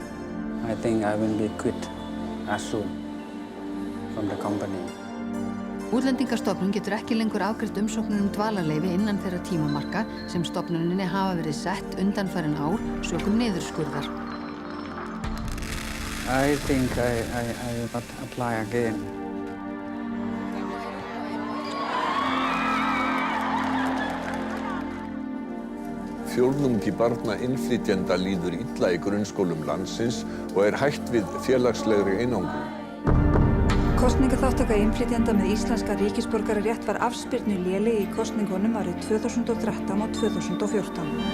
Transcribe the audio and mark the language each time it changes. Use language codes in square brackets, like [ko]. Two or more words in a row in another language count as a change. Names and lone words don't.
[en] I think I will be quit as soon from the company. [is] Útlendingastofnun getur ekki lengur afgreitt umsóknir dvalarleyfi innan þeirra tímamarka sem stofnuninni hafa verið sett undanfarin ár sökum niðurskurðar. [en] I think I will not apply again. [is] Fjórðungi barna innflytjenda líður illa í grunnskólum landsins og hætt við félagslegri einangrun. Kosningaþátttaka innflytjenda með íslenska ríkisborgararétt var afspyrnuléleg í kosningunum árið 2013 og 2014.